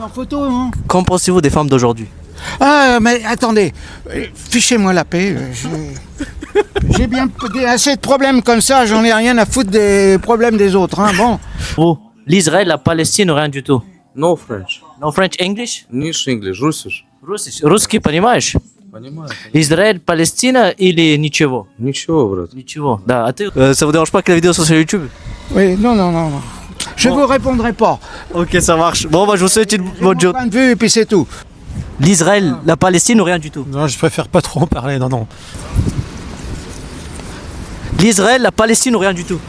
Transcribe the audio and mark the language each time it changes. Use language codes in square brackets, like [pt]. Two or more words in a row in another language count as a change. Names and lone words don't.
[fr] En photo, hein? Qu'en pensez-vous des femmes d'aujourd'hui? Ah, mais attendez, fichez-moi la paix. J'ai bien assez de problèmes comme ça, j'en ai rien à foutre des problèmes des autres, hein, bon. Vous, l'Israël, la Palestine ou rien du tout? [en] No French. No French, English? [ru] Ниш English, Russisch. Русский, понимаешь? Понимаю. Израиль, Palestine или ничего? Ничего, брат. Ничего. Да, а ты, [fr] ça vous dérange pas que la vidéo soit sur YouTube? Oui, non. Je vous répondrai pas. Ok, ça marche. Bon, bah, je vous souhaite une bonne Mon journée. point de vue, et puis c'est tout. L'Israël, la Palestine ou rien du tout? Non, je préfère pas trop en parler, non. L'Israël, la Palestine ou rien du tout?